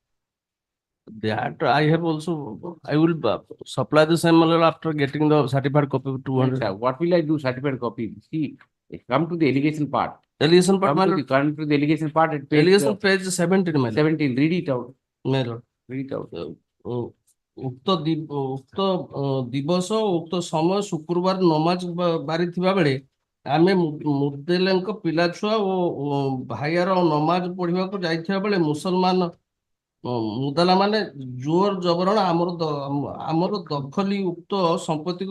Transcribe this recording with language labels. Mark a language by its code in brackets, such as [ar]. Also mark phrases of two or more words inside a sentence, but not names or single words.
[en] That I have also, I will supply the same manual after getting the certified copy of 200. What will I do? Certificate copy. See, come to the allegation part. Allegation part, Come my to lord. the allegation part at page Allegation page 17, my lord. 17. Read it out. My lord. Read it out. [or] ଉକ୍ତ ଦିବସ ଉକ୍ତ ସମୟ ଶୁକ୍ରବାର ନମାଜ ବାରିଥିବା ବେଳେ ଆମେ ମୁଦେଲେଙ୍କ ପିଲାଛୁଆ ଓ ଭାଇଆର ନମାଜ ପଢିବାକୁ ଯାଇଥିବା ବେଳେ ମୁସଲମାନ ମୁଦାଲା ମାନେ ଜୋର ଜବରଣ ଆମର ଦଖଲି ଉକ୍ତ ସମ୍ପତ୍ତିକୁ